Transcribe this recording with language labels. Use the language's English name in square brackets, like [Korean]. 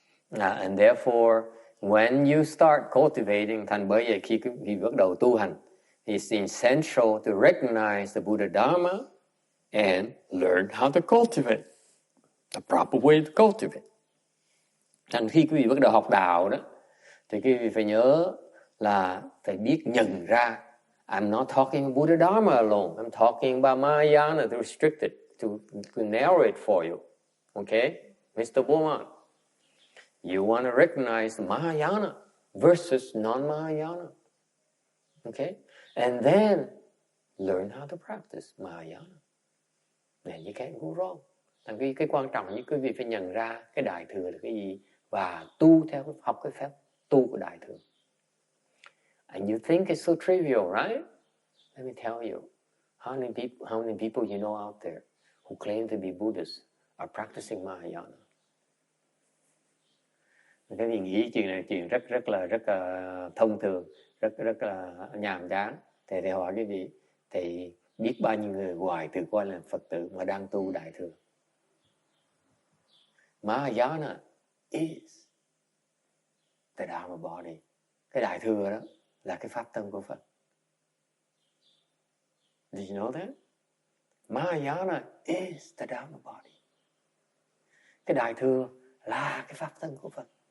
[English] And therefore, when you start cultivating, [Vietnamese] thành bởi vậy khi bắt đầu tu hành, [English] it's essential to recognize the Buddha Dharma and learn how to cultivate. The proper way to cultivate. [Vietnamese] Thành khi quý vị bắt đầu học đạo đó, thì quý vị phải nhớ là phải biết nhận ra. [English] I'm not talking about Buddha Dharma alone. I'm talking about Mahayana, to restrict it, to narrow it for you. Okay? Mr. Bowman, you want to recognize Mahayana versus non-Mahayana. Okay? And then learn how to practice Mahayana. Then you can't go wrong. [Vietnamese] Thành cái quan trọng nhất quý vị phải nhận ra cái Đại Thừa là cái gì và tu theo học cái phép tu của Đại Thừa. [English] And you think it's so trivial, right? Let me tell you, how many people you know out there who claim to be Buddhists are practicing Mahayana? [Vietnamese] Cái gì nghĩ chuyện rất là thông thường, rất là nhàm chán. Thì hỏi cái gì? Thì biết bao nhiêu người ngoài tự coi là Phật tử mà đang tu Đại Thừa. [English] Mahayana is the Dharma body. [Vietnamese] Cái Đại Thừa đó là cái Pháp Thân của Phật. [English] Did you know that? Mahayana is the Dharma body. [Vietnamese] Cái Đại Thừa là cái Pháp Thân của Phật.